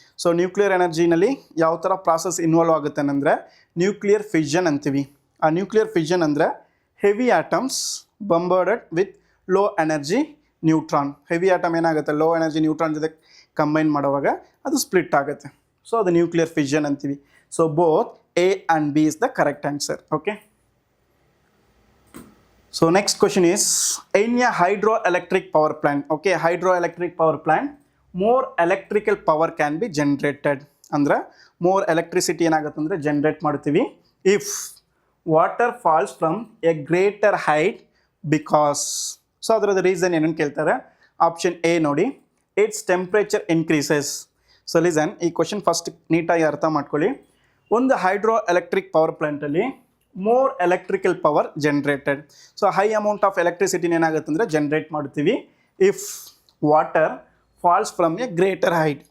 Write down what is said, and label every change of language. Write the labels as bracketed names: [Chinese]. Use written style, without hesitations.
[Kannada] So nuclear ಎನರ್ಜಿನಲ್ಲಿ ಯಾವ ಥರ process involve ಆಗುತ್ತೆ ಅಂದರೆ ನ್ಯೂಕ್ಲಿಯರ್ ಫಿಷನ್ ಅಂತೀವಿ. [English] ಆ nuclear fission ಅಂದರೆ heavy atoms bombarded with low energy neutron. [Kannada] Heavy atom ಏನಾಗುತ್ತೆ, ಲೋ ಎನರ್ಜಿ ನ್ಯೂಟ್ರಾನ್ ಜೊತೆ ಕಂಬೈನ್ ಮಾಡುವಾಗ ಅದು ಸ್ಪ್ಲಿಟ್ ಆಗುತ್ತೆ. [English] So ಅದು nuclear fission ಅಂತೀವಿ. So both A and B is the correct answer. Okay, so next question is, in a hydroelectric power plant, okay, hydroelectric power plant, more electrical power can be generated. ಅಂದ್ರೆ more electricity ಏನಾಗುತ್ತೆ ಅಂದರೆ generate ಮಾಡ್ತೀವಿ if water falls from a greater height because. [Kannada] So ಅದರದ್ದು reason ಏನನ್ನು ಕೇಳ್ತಾರೆ. [English] Option A ನೋಡಿ, it's temperature increases. So listen, [Kannada] ಈ question first ನೀಟಾಗಿ ಅರ್ಥ ಮಾಡ್ಕೊಳ್ಳಿ. [English] ಒಂದು hydroelectric power ಪ್ಲಾಂಟಲ್ಲಿ more electrical power generated. So high amount of ಎಲೆಕ್ಟ್ರಿಸಿಟಿನ ಏನಾಗುತ್ತೆ ಅಂದರೆ ಜನರೇಟ್ ಮಾಡ್ತೀವಿ if water falls from a greater height.